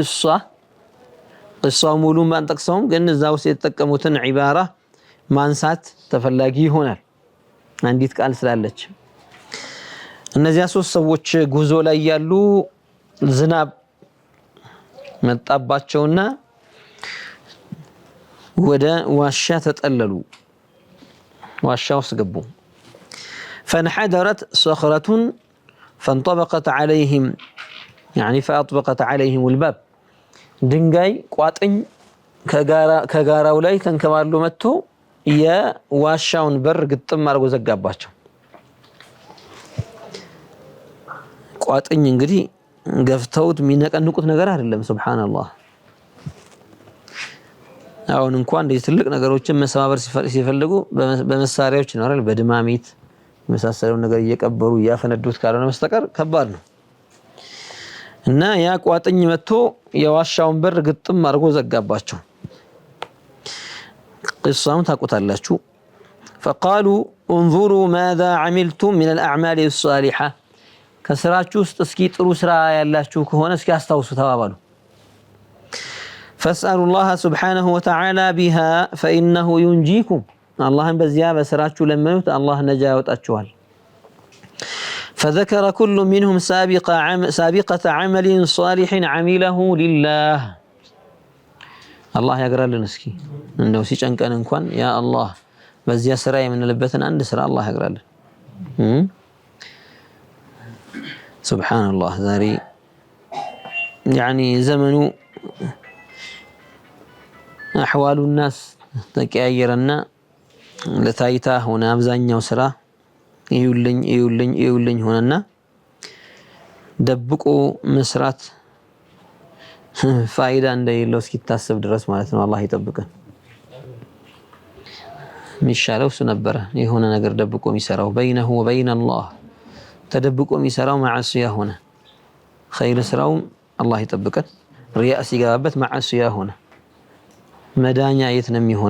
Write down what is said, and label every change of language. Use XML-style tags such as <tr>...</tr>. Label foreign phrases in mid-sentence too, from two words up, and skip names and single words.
<am>قصة ሙሉን ባንጠቅሰውም ግን እዛው ሲተጠቀሙትን ዒባራ ማንሳት ተፈላጊ ይሆናል አንዲት ቃል ስላለች እነዚያ ሶስት ሰዎች ጉዞ ላይ ያሉ ዝናብ መጣባቸውና ወደ ዋሻ ተጠለሉ ዋሻ ውስጥ ገቡ</am> <ar>فانحدرت صخرة فانطبقت عليهم يعني فأطبقت عليهم الباب</ar> <am>ድንጋይ ቋጥኝ ከጋራው ላይ ተንከባሎ መጥቶ የዋሻውን በር ግጥም አድርጎ ዘጋባቸው። ቋጥኝ እንግዲህ ገፍተውት የሚነቀንቁት ነገር አይደለም። ሱብሃንአላህ አሁን እንኳን እንደዚህ ትልቅ ነገሮችን መሰባበር ሲፈልጉ በመሳሪያዎች ነው አይደል? በድማሚት መሳሰለው ነገር እየቀበሩ ያፈነዱት ካልሆነ በስተቀር ከባድ ነው። እና ያ ቋጥኝ መጥቶ የዋሻውን በር ግጥም አድርጎ ዘጋባቸው። قصة ታውቁታላችሁ።</am> <ar>فقالوا انظروا ماذا عملتم من الأعمال الصالحة</ar> <am>ከስራችሁ ውስጥ እስኪ ጥሩ ስራ ያላችሁ ከሆነ እስኪ አስታውሱ ተባባሉ።</am> <ar>فاسألوا الله سبحانه وتعالى بها فإنه ينجيكم اللهم</ar> <am>በዚያ በስራችሁ ለመኑት አላህ ነጃ ያወጣችኋል።</am> <ar>فذكر كل منهم سابقة عمل صالح عمله لله</ar> <am>الله ያግራልን እስኪ እንደው ሲጨንቀን እንኳን ያ አላህ በዚያ ስራ የምንልበትን አንድ ስራ አላህ ያግራልን። ሱብሃንአላህ ዛሬ يعني ዘመኑ</am> <ar>أحوال الناس</ar> <am>ተቀያየረና ለታይታ ሆነ አብዛኛው ስራ ይውልኝ ሆነና ደብቆ መስራት ፋይዳ እንደሌለው እስኪታሰብ ድረስ ማለት ነው። አላህ ይጠብቀን። ሚሻለው እሱ ነበረ የሆነ ነገር ደብቆ የሚሰራው</am> <ar>بينه وبين الله</ar> <am>ተደብቆ የሚሰራው ማዓሲያ ሆነ። ኸይር ስራው አላህ ይጠብቀን። ሪያ ሲገባበት ማዓሲያ ሆነ። መዳኛ የት ነው የሚሆነው?</am>